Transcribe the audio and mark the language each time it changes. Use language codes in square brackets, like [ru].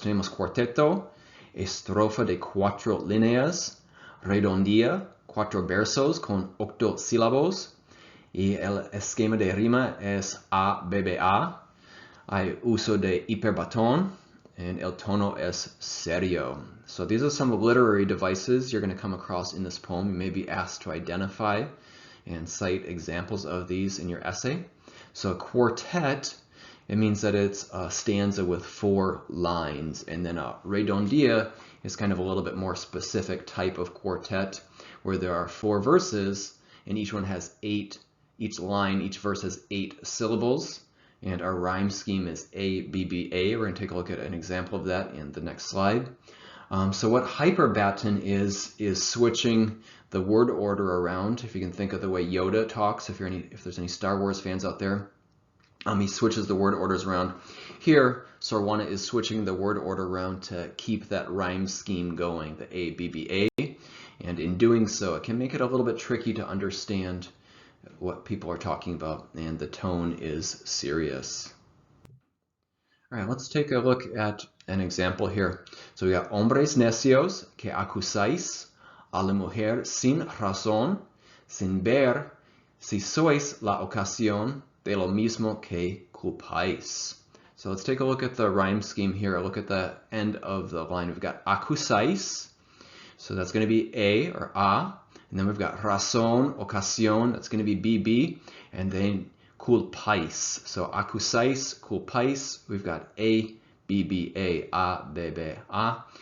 [es] Tenemos cuarteto, estrofa de 4 líneas, redondía, 4 versos con 8 sílabos, y el esquema de rima es A-B-B-A. Hay uso de hiperbatón, and el tono es serio. [en] So these are some literary devices you're going to come across in this poem. You may be asked to identify and cite examples of these in your essay. So a quartet, it means that it's a stanza with 4 lines, and then a redondía is kind of a little bit more specific type of quartet where there are 4 verses and each one has 8. Each line, each verse has 8 syllables, and our rhyme scheme is A-B-B-A. We're going to take a look at an example of that in the next slide. So what hyperbaton is switching the word order around. If you can think of the way Yoda talks, if there's any Star Wars fans out there, he switches the word orders around. Here, Sor Juana is switching the word order around to keep that rhyme scheme going, the A-B-B-A, and in doing so, it can make it a little bit tricky to understand what people are talking about, and the tone is serious. All right, let's take a look at an example here. So we got [es] hombres necios que acusáis a la mujer sin razón, sin ver si sois la ocasión de lo mismo que culpáis. [en] So let's take a look at the rhyme scheme here. Look at the end of the line. We've got acusáis, so that's going to be A or A. And then we've got razón, ocasión, that's going to be BB, and then culpáis. So acusáis, culpáis, we've got A, BB, A, B, B, A.